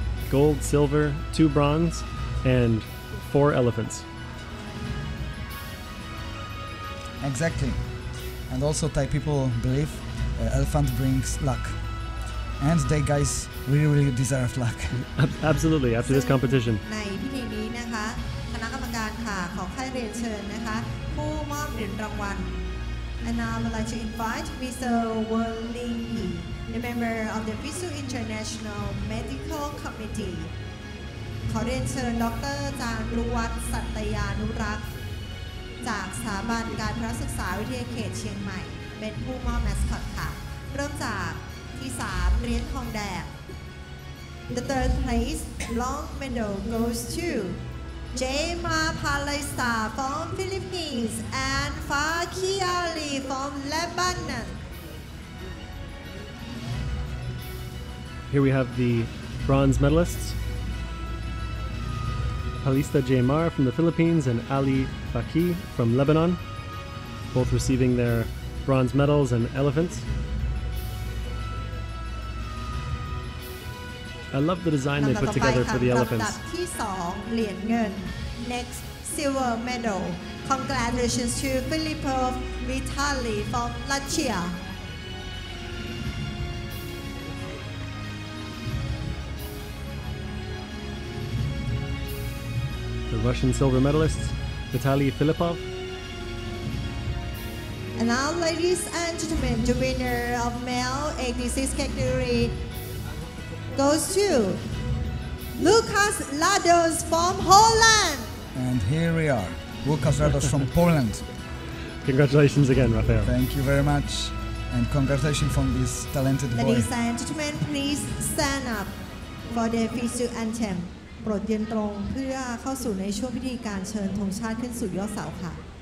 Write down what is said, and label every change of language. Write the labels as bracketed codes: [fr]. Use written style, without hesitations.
[en] Gold, silver, 2 bronze, and 4 elephants. Exactly. And also Thai people believe elephant brings luck. And they guys really deserve luck. Absolutely, after this competition. [th] ในพิธีนี้นะคะคณะกรรมการค่ะขอให้เรียนเชิญนะคะผู้มอบเหรียญรางวัล [en] And now I would like to invite Mr. Wen Ling Yi, the member of the FISU International Medical Committee. [th] ขอเรียนเชิญดร. จารุวัฒน์สัตยานุรักษ์จากสถาบันการพระศึกษาวิทยาเขตเชียงใหม่เป็นผู้มอบแมสคอตค่ะเริ่มจากที่ 3 เหรียญทองแดง [en] The third place long medal goes to Jema Palesta from Philippines and Faki Ali from Lebanon. Here we have the bronze medalists. Palista Jaymar from the Philippines and Ali Faki from Lebanon, both receiving their bronze medals and elephants. I love the design they put together for the elephants. [th] ลำดับที่ 2 เหรียญเงิน [en] Next silver medal. Congratulations to Filippo Vitali from Latvia. The Russian silver medalists, Vitaly Filipov. And now, ladies and gentlemen, the winner of male 86 category goes to Lucas Lados from Holland. And here we are, Lucas Rados from Poland. Congratulations again, Rafael. Thank you very much, and congratulations from this talented boy. Ladies and gentlemen, please stand up for the FISU anthem. [th] โปรดยืนตรงเพื่อเข้าสู่ในช่วงพิธีการเชิญธงชาติขึ้นสู่ยอดเสาค่ะ